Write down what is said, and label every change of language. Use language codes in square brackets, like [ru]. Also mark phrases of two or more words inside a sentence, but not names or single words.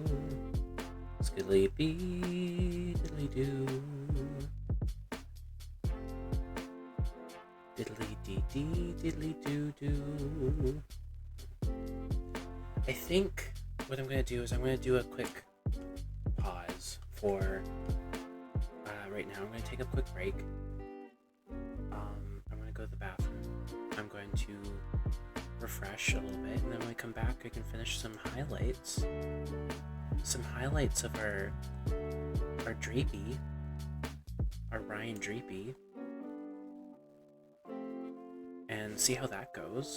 [en] Skiddly bee diddly do. Diddly dee dee diddly doo doo. I think what I'm gonna do is I'm gonna do a quick pause for right now. I'm gonna take a quick break. I'm gonna go to the bathroom. I'm going to refresh a little bit, and then when we come back I can finish some highlights of our Dreepy, our Ryan Dreepy, and see how that goes.